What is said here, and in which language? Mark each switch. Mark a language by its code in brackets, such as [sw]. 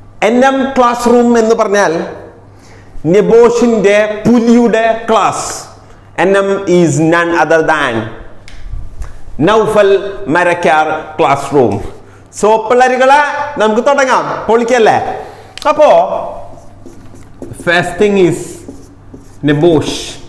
[ml] NM Classroom എന്ന് പറഞ്ഞാൽ നെബോഷിന്റെ പുലിയുടെ class. [en] NM is none other than Naufal Marakkar class room. [ml] So പിള്ളേരുകളെ നമുക്ക് തുടങ്ങാം, പൊളിക്കല്ലേ? അപ്പോ [en] First thing is NEBOSH.